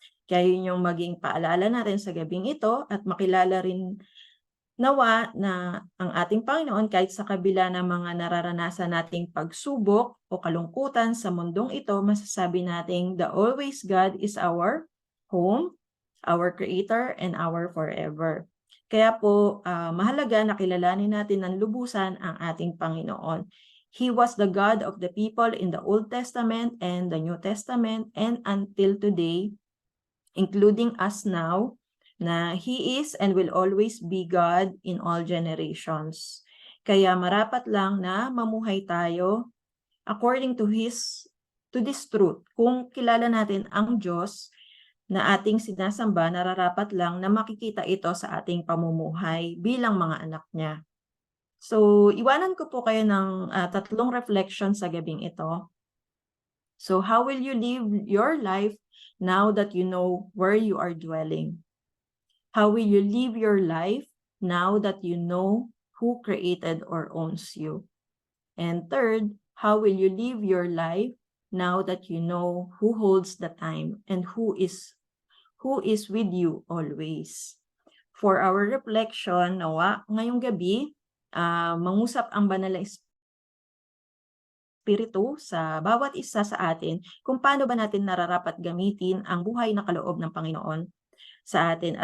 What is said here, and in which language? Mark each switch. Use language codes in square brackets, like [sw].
[tl] Kaya yun yung maging paalala natin sa gabing ito at makilala rin nawa na ang ating Panginoon kahit sa kabila ng mga nararanasan nating pagsubok o kalungkutan sa mundong ito, masasabi nating [en] the always God is our home, our creator, and our forever. [tl] Kaya po mahalaga na kilalanin natin ng lubusan ang ating Panginoon. [en] He was the God of the people in the Old Testament and the New Testament and until today, including us now, na He is and will always be God in all generations. [tl] Kaya marapat lang na mamuhay tayo [en] according to this truth. [tl] Kung kilala natin ang Diyos na ating sinasamba, nararapat lang na makikita ito sa ating pamumuhay bilang mga anak niya. [en] So, [tl] iwanan ko po kayo ng 3 reflection sa gabing ito. [en] So, how will you live your life now that you know where you are dwelling? How will you live your life now that you know who created or owns you? And third, how will you live your life now that you know who holds the time and who is with you always? [tl] For our reflection, nawa, ngayong gabi, mangusap ang banal na Espiritu sa bawat isa sa atin kung paano ba natin nararapat gamitin ang buhay na kaloob ng Panginoon sa atin.